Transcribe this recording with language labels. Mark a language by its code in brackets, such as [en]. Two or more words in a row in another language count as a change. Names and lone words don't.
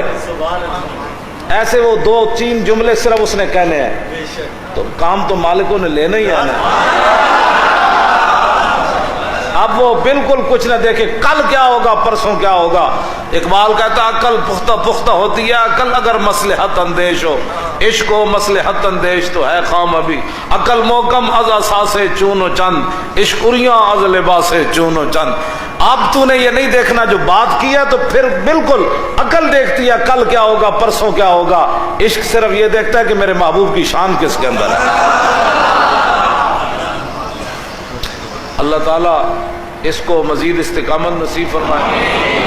[ur] ایسے وہ دو تین جملے صرف اس نے کہنے ہیں تو کام تو مالکوں نے لینا ہی ہے نا۔ اب وہ بالکل کچھ نہ دیکھے کل کیا ہوگا پرسوں کیا ہوگا۔ اقبال کہتا عقل پختہ پختہ ہوتی ہے عقل اگر مصلحت اندیش ہو، عشق و مصلحت اندیش تو ہے خام ابھی، [fa] عقل محکم از اساس چون و چند، عشق اریاں از لباس چون و چند۔ [ur] اب تو نے یہ نہیں دیکھنا جو بات کی ہے تو پھر بالکل عقل دیکھتی ہے کل کیا ہوگا پرسوں کیا ہوگا، عشق صرف یہ دیکھتا ہے کہ میرے محبوب کی شان کس کے اندر ہے۔ اللہ تعالیٰ اس کو مزید استقامت نصیب فرمائے۔